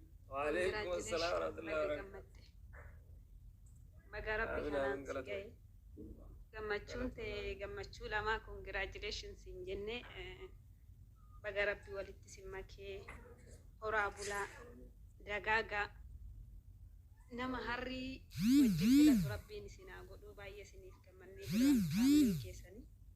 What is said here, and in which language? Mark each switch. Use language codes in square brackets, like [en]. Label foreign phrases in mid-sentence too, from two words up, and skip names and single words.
[ar] وعليكم السلام ورحمة الله وبركاته. [om] Baga Rabbi Amiin, kanaan amiin, si galata. ga'e. Gammachuun ta'e gammachuu lama, congratulations hin jenne, eh, baga Rabbi walitti si makee, horaa bulaa, dagaagaa, nama harrii wajjin filatu Rabbiin isin haa godhuu, baay'ee isiniif gammannee jira, faamilii keessanii.